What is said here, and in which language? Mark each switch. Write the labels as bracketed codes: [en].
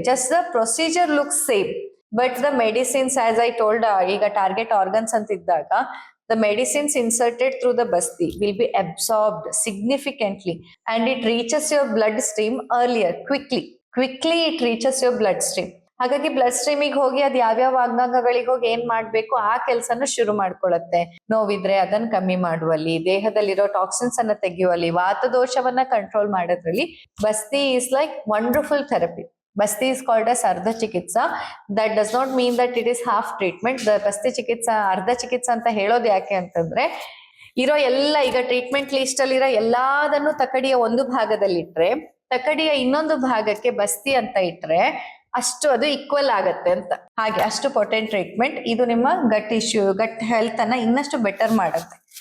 [en] just the procedure looks same, but the medicines as I told, [kn] ಈಗ target organs ಅಂತ ಇದ್ದಾಗ [en] the medicines inserted through the basti will be absorbed significantly and it reaches your bloodstream earlier, quickly it reaches your bloodstream. [kn] ಹಾಗಾಗಿ blood ಸ್ಟ್ರೀಮಿಗೆ ಹೋಗಿ ಅದು ಯಾವ್ಯಾವ ಅಂಗಾಂಗಗಳಿಗೆ ಹೋಗಿ ಏನ್ ಮಾಡ್ಬೇಕು ಆ ಕೆಲ್ಸನ ಶುರು ಮಾಡ್ಕೊಳತ್ತೆ. ನೋವಿದ್ರೆ ಅದನ್ನ ಕಮ್ಮಿ ಮಾಡುವಲ್ಲಿ, ದೇಹದಲ್ಲಿರೋ ಟಾಕ್ಸಿನ್ಸ್ ಅನ್ನ ತೆಗೆಯುವಲ್ಲಿ, ವಾತದೋಷವನ್ನ ಕಂಟ್ರೋಲ್ ಮಾಡೋದ್ರಲ್ಲಿ [en] Basti is like wonderful therapy. Basti is called as Ardha Chikitsa. That does not mean that it is half treatment. [kn] The Basti Chikitsa, Ardha Chikitsa ಅಂತ ಹೇಳೋದು ಯಾಕೆ ಅಂತಂದ್ರೆ, ಇರೋ ಎಲ್ಲ ಈಗ ಟ್ರೀಟ್ಮೆಂಟ್ ಲಿಸ್ಟ್ ಅಲ್ಲಿ ಇರೋ ಎಲ್ಲಾದನ್ನು ತಕಡಿಯ ಒಂದು ಭಾಗದಲ್ಲಿ ಇಟ್ರೆ, ತಕಡಿಯ ಇನ್ನೊಂದು ಭಾಗಕ್ಕೆ ಬಸ್ತಿ ಅಂತ ಇಟ್ರೆ ಅಷ್ಟು ಅದು ಈಕ್ವಲ್ ಆಗತ್ತೆ ಅಂತ. ಹಾಗೆ ಅಷ್ಟು ಪೊಟೆಂಟ್ ಟ್ರೀಟ್ಮೆಂಟ್ ಇದು. ನಿಮ್ಮ ಗಟ್ ಇಶ್ಯೂ, ಗಟ್ ಹೆಲ್ತ್ ಅನ್ನ ಇನ್ನಷ್ಟು ಬೆಟರ್ ಮಾಡತ್ತೆ.